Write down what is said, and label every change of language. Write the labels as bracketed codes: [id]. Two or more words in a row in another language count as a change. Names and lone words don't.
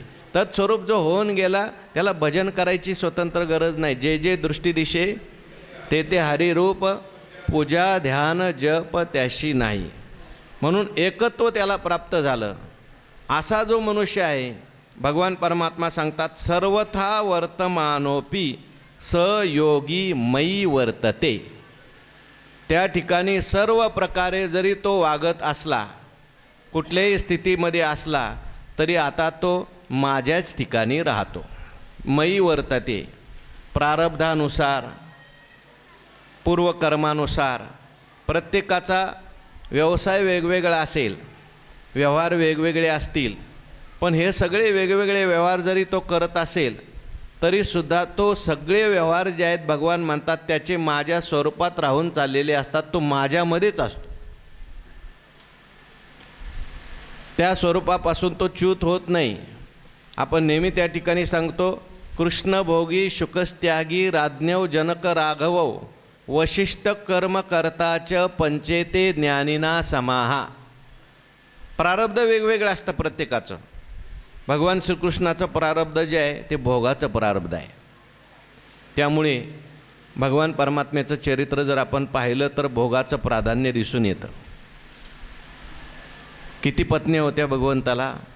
[mr] तत्स्वरूप जो होऊन गेला त्याला भजन करायची स्वतंत्र गरज नाही. जे जे दृष्टी दिशे ते ते हरिरूप पूजा ध्यान जप त्याशी नाही. म्हणून एकत्व त्याला प्राप्त झालं. असा जो मनुष्य आहे भगवान परमात्मा सांगतात [sa] सर्वथा वर्तमानोपी स योगी मयी वर्तते. [mr] त्या ठिकाणी सर्व प्रकारे जरी तो वागत असला, कुठल्याही स्थितीमध्ये असला तरी आता तो माझ्याच ठिकाणी राहतो. [sa] मयी वर्तते. [mr] प्रारब्धानुसार पूर्वकर्मानुसार प्रत्येकाचा व्यवसाय वेगवेगळा असेल, व्यवहार वेगवेगळे असतील, पण हे सगळे वेगवेगळे व्यवहार जरी तो करत असेल तरीसुद्धा तो सगळे व्यवहार जे आहेत भगवान म्हणतात त्याचे माझ्या स्वरूपात राहून चाललेले असतात. तो माझ्यामध्येच असतो. त्या स्वरूपापासून तो च्युत होत नाही. आपण नेहमी त्या ठिकाणी सांगतो [sa] कृष्ण भोगी शुकस्त्यागी राज्ञव जनक राघवौ वशिष्ठ कर्मकर्ताच पंचेते ज्ञानिना समाहा. [mr] प्रारब्ध वेगवेगळं असतं प्रत्येकाचं. भगवान श्रीकृष्णाचं प्रारब्ध जे आहे ते भोगाचं प्रारब्ध आहे. त्यामुळे भगवान परमात्म्याचं चरित्र जर आपण पाहिलं तर भोगाचं प्राधान्य दिसून येतं. किती पत्न्या होत्या भगवंताला?